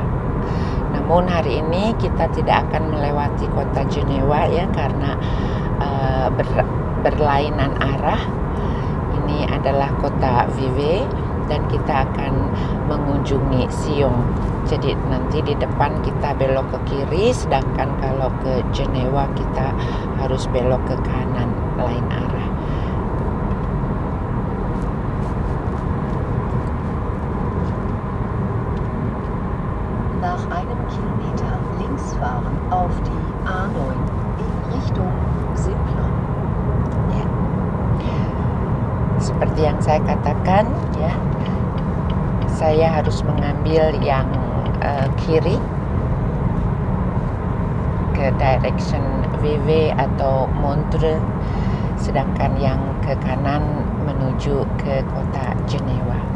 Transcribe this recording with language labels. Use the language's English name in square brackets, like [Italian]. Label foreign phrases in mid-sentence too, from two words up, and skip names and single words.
[Indonesian] Namun hari ini kita tidak akan melewati kota Genewa ya, karena berlainan arah. Ini adalah kota Vevey dan kita akan mengunjungi Sion. Jadi nanti di depan kita belok ke kiri, sedangkan kalau ke Genewa kita harus belok ke kanan, lain arah. [German] Nach einem Kilometer links fahren auf die A9 in Richtung Simplon. [Indonesian] Ya. Seperti yang saya katakan ya, saya harus mengambil yang kiri ke direction Vevey atau Montreux, sedangkan yang ke kanan menuju ke kota Genewa.